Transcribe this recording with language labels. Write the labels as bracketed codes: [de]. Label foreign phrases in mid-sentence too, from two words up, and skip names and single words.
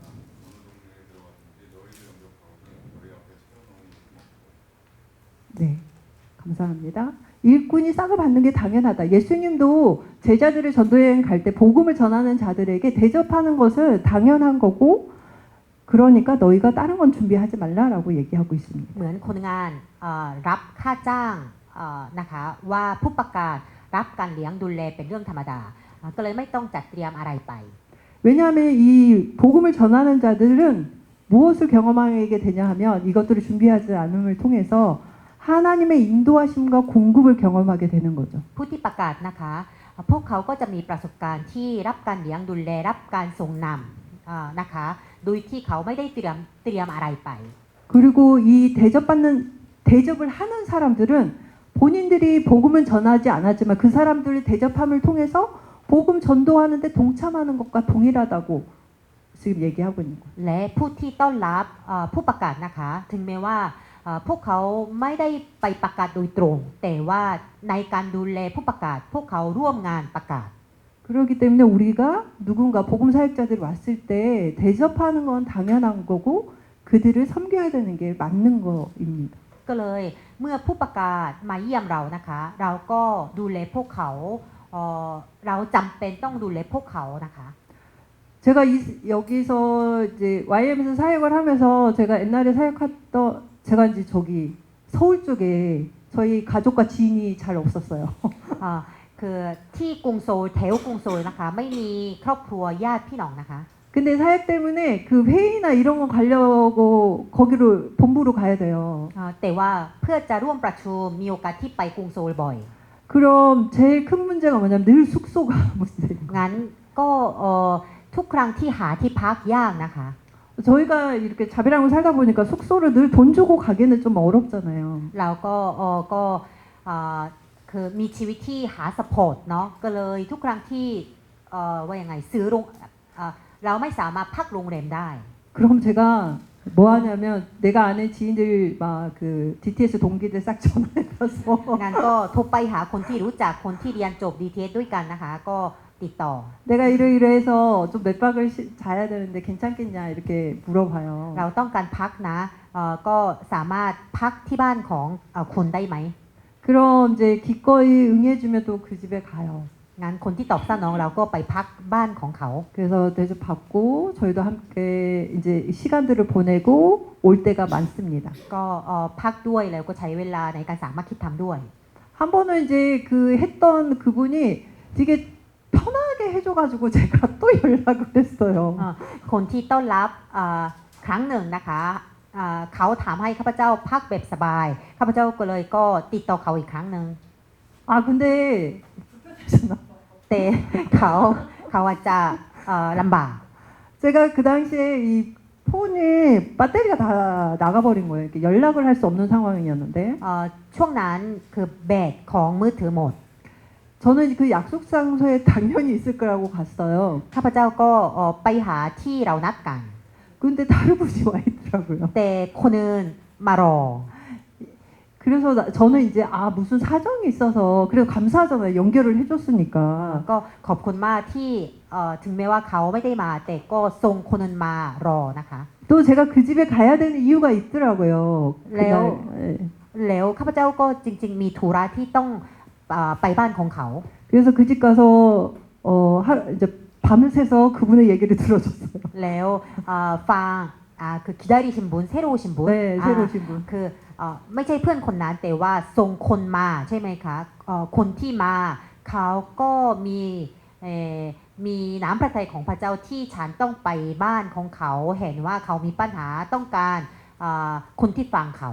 [ko] 어느 동네에 들어갔든지 너희를 영접하오니 너희 앞에 차려놓은 것을 먹고. 네, 감사합니다. 일꾼이 싹을 받는 게 당연하다. 예수님도 제자들을 전도여행 갈 때 복음을 전하는 자들에게 대접하는 것은 당연한 거고, 그러니까 너희가 다른 건 준비하지 말라라고 얘기하고 있습니다. [th] เหมือนคนงานรับค่าจ้างนะคะว่าผู้ประกาศรับการเลี้ยงดูแลเป็นเรื่องธรรมดา ก็เลยไม่ต้องจัดเตรียมอะไรไป [ko] 왜냐하면 이 복음을 전하는 자들은 무엇을 경험하게 되냐 하면 이것들을 준비하지 않음을 통해서 하나님의 인도하심과 공급을 경험하게 되는 거죠. [th] ผู้ที่ประกาศนะคะพวกเขาก็จะมีประสบการณ์ที่รับการเลี้ยงดูแลรับการทรงนำนะคะโดยที่เขาไม่ได้เตรียมอะไรไป [ko] 그리고 이 대접을 하는 사람들은 본인들이 복음은 전하지 않았지만 그 사람들의 대접함을 통해서 복음 전도하는데 동참하는 것과 동일하다고 지금 얘기하고 있는 거예요. [th] และผู้ที่ต้อนรับผู้ประกาศนะคะถึงแม้ว่าพวกเขาไม่ได้ไปประกาศโดยตรง แต่ว่าในการดูแลผู้ประกาศพวกเขาร่วมงานประกาศ [ko] 그렇기 때문에 우리가 누군가 복음 사역자들이 왔을 때 대접하는 건 당연한 거고 그들을 섬겨야 되는 게 맞는 거입니다. [th] ก็เลยเมื่อผู้ประกาศมาเยี่ยมเรานะคะ เราก็ดูแลพวกเขาเราจำเป็นต้องดูแลพวกเขานะคะ [ko] 제가 여기서 이제 YM에서 사역을 하면서 제가 옛날에 사역했던 제가 이제 저기 서울 쪽에 저희 가족과 지인이 잘 없었어요. [th] คือที่กรุงโซลแถวกรุงโซลนะคะไม่มีครอบครัวญาติพี่น้องนะคะ [ko] 근데 사역 때문에 그 회의나 이런 거 가려고 거기로 본부로 가야 돼요. [th] แต่ว่าเพื่อจะร่วมประชุมมีโอกาสที่ไปกรุงโซลบ่อย [ko] 그럼 제일 큰 문제가 뭐냐면 늘 숙소가 문제예요. [th] งั้นก็ทุกครั้งที่หาที่พักยากนะคะ [ko] 저희가 이렇게 자비랑을 살다 보니까 숙소를 늘 돈 주고 가기는 좀 어렵잖아요. [th] เราก็คือมีชีวิตที่หาสปอร์ตเนาะก็เลยทุกครั้งที่ว่ายังไงซื้อเราไม่สามารถพักโรงแรมได้ [ko] 그럼 제가 뭐 하냐면 내가 아는 지인들 막 그 DTS 동기들 싹 전화해서 [th] งั้นก็โทรไปหาคนที่รู้จักคนที่เรียนจบ DTS ด้วยกันนะคะ ก็ติดต่อ [ko] 내가 이러이러해서 좀 몇 박을 자야 되는데 괜찮겠냐 이렇게 물어봐요. [th] เราต้องการพักนะก็สามารถพักที่บ้านของคุณได้ไหม [ko] 그럼 이제 기꺼이 응해주면 또 그 집에 가요. [th] งั้นคนที่ตอบสนองเราก็ไปพักบ้านของเขา [ko] 그래서 대접받고 저희도 함께 이제 시간들을 보내고 올 때가 많습니다. [th] ก็พักด้วยแล้วก็ใช้เวลาในการสามัคคีธรรมด้วย [ko] 한 번은 이제 그 했던 그분이 되게 편하게 해줘가지고 제가 또 연락을 했어요. [th] คนที่ต้อนรับครั้งหนึ่งนะคะเขาถามให้ข้าพเจ้าพักแบบสบายข้าพเจ้าก็เลยก็ติดต่อเขาอีกครั้งหนึ่ง [ko] 아 근데 [th] แต่เขาอาจจะลำบาก [ko] 제가 그 당시에 이 폰이 배터리가 다 나가버린 거예요. 이렇게 연락을 할 수 없는 상황이었는데 [th] ช่วงนั้นคือแบตของมือถือหมด [ko] 저는 그 약속 장소에 당연히 있을 거라고 갔어요. [th] ข้าพเจ้าก็ไปหาที่เรานัดกัน [ko] 근데 다른 분이 와 있더라고요. [th] แต่คนอื่นมารอ [ko] 그래서 저는 이제 무슨 사정이 있어서 그래도 감사하잖아요. 연결을 해줬으니까. [th] ก็ขอบคุณมากที่ถึงแม้ว่าเขาไม่ได้มา แต่ก็ส่งคนอื่นมารอนะคะ [ko] 또 제가 그 집에 가야 되는 이유가 있더라고요. 레오. 그날, 예. [th] แล้วข้าพเจ้าก็จริงๆมีธุระที่ต้องไปบ้านของเขา [ko] 그래서 그 집 가서 이제 밤을 새서 그분의 얘기를 들어줬어요. [th] แล้วฟังคือ [ko] 기다리신 분 새로 오신 분 네, 새로 오신 분. [th] คือไม่ใช่เพื่อนคนนั้นแต่ว่าส่งคนมาใช่ไหมคะคนที่มาเขาก็มีน้ำพระทัยของพระเจ้าที่ฉันต้องไปบ้านของเขาเห็นว่าเขามีปัญหาต้องการคนที่ฟังเขา